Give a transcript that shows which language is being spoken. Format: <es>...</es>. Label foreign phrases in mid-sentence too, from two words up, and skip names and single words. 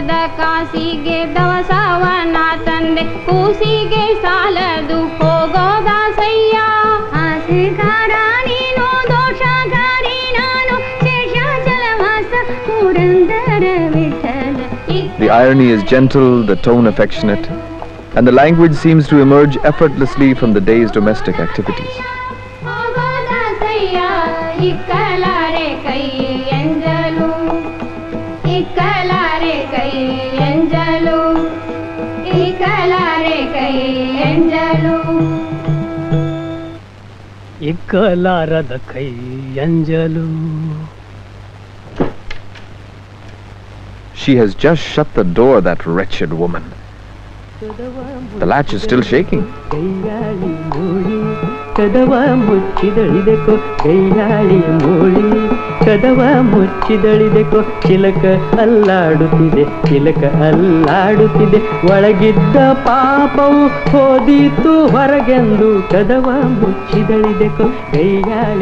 <kn>ಕಾಸಿಗೆ ದವಸವನ ತಂದೆ ಕೂಸಿಗೆ ಸಾಲದು ಹೋಗೋದಾಸಯ್ಯ ಹಾಸ್ಯಕಾರ ನೀನು ದೋಷಕಾರಿ ನಾನು ಶೇಷಾಚಲವಾಸ ಪುರಂದರ ವಿಠಲ.</kn> <en>The irony is gentle, the tone affectionate, and the language seems to emerge effortlessly from the day's domestic activities.</en> <kn>ಇಕ್ಕಲಾರೆ ಕೈ ಎಂಜಲು ಇಕ್ಕಲಾರೆ ಕೈ ಎಂಜಲು ಇಕ್ಕಲಾರೆ ಕೈ ಎಂಜಲು ಇಕ್ಕಲಾರದ ಕೈ ಎಂಜಲು.</kn> <en>She has just shut the door, that wretched woman. The latch is still shaking.</en> <kn>ಕದವ ಮುಚ್ಚಿದಳಿದೆಕೋ ಕೈಯಾಳಿ ಮೂಳಿ, ಕದವ ಮುಚ್ಚಿದಳಿದೆಕೋ ಚಿಲಕ ಅಲ್ಲಾಡುತ್ತಿದೆ, ಚಿಲಕ ಅಲ್ಲಾಡುತ್ತಿದೆ, ಒಳಗಿದ್ದ ಪಾಪವು ಹೋದೀತು ಹೊರಗೆಂದು, ಕದವ ಮುಚ್ಚಿದಳಿದೆಕೋ ಕೈಯಾಳಿ.</kn>